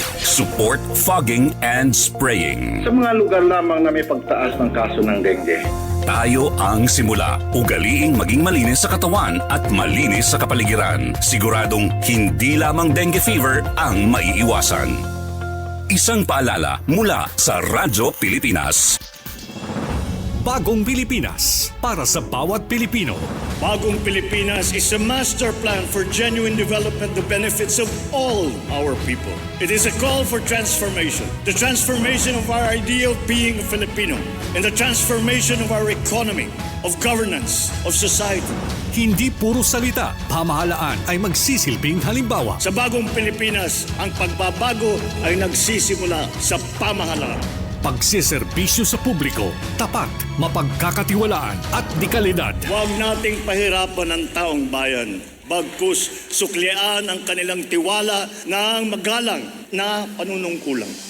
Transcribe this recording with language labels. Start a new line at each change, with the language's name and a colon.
English: Support fogging and spraying.
Filipino: Sa mga lugar lamang na may pagtaas ng kaso ng dengue. Tayo ang simula. Ugaliing maging malinis sa katawan at malinis sa kapaligiran. Siguradong hindi lamang dengue fever ang maiiwasan. Isang paalala mula sa Radyo Pilipinas. Bagong Pilipinas para sa bawat Pilipino.
English: Bagong Pilipinas is a master plan for genuine development that benefits of all our people. It is a call for transformation. The transformation of our idea of being a Filipino and the transformation of our economy, of governance, of society.
Filipino: Hindi puro salita, pamahalaan ay magsisilbing halimbawa. Sa Bagong Pilipinas, ang pagbabago ay nagsisimula sa pamahalaan. Pagsiserbisyo sa publiko, tapat, mapagkakatiwalaan at dekalidad. Huwag nating pahirapan ang taong bayan. Bagkus suklian ang kanilang tiwala ng magalang na panunungkulan.